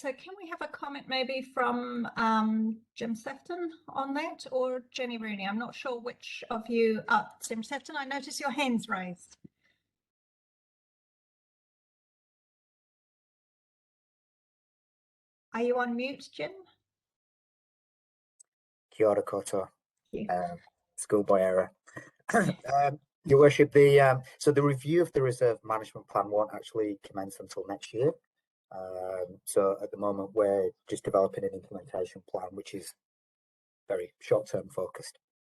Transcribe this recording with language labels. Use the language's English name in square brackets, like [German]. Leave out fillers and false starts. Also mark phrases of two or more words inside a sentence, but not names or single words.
[English] So can we have a comment maybe from Jim Sefton on that, or Jenny Rooney? I'm not sure which of you. Jim Sefton, I notice your hand's raised. Are you on mute, Jim? [Māori] Kia ora koutou. [English] Yeah. Schoolboy error. Your Worship, so the review of the reserve management plan won't actually commence until next year. So at the moment we're just developing an implementation plan, which is very short-term focused.